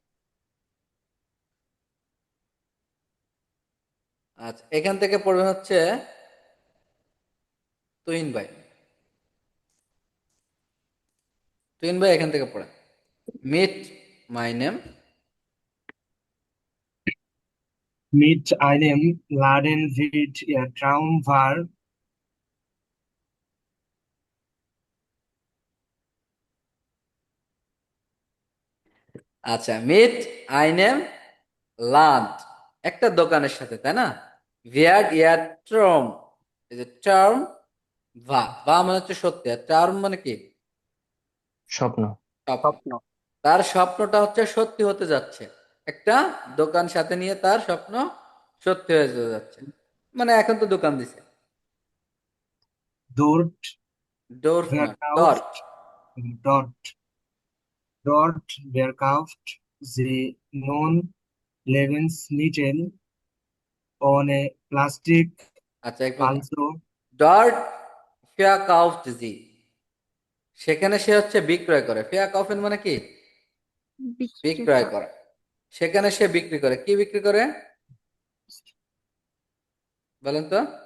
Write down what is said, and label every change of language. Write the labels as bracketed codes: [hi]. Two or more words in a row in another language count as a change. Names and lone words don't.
[bn] আচ্ছা, এখান থেকে পড়বে হচ্ছে তুহিন ভাই, তুহিন ভাই এখান থেকে পড়েন। [de] Mit meinem, Mit einem Laden wird ihr Traum wahr. [bn] আচ্ছা [de] Mit einem Laden, [bn] একটা দোকানের সাথে, তাই না? [de] wird ihr Traum, [bn] এই যে টার্ম, ভা মানে হচ্ছে সত্যি, আর টার্ম মানে কি? স্বপ্ন। স্বপ্ন। তার স্বপ্নটা হচ্ছে সত্যি হতে যাচ্ছে, একটা দোকান সাথে নিয়ে তার স্বপ্ন সত্যি হয়ে যেতে যাচ্ছে। মানে এখন তো দোকান দিছে। [de] Dort [bn] ডোর না, ডট। [de] verkauft, dort, dort verkauft sie nun Lebensmittel ohne Plastik, [bn] আচ্ছা একটু, [de] also Dort verkauft sie, [bn] সেখানে সে হচ্ছে বিক্রয় করে। ফেয়া কাউফেন মানে কি? বিক্রয় বিক্রেতা। করা। সেখানে সে বিক্রি করে, কি বিক্রি করে বলেন তো?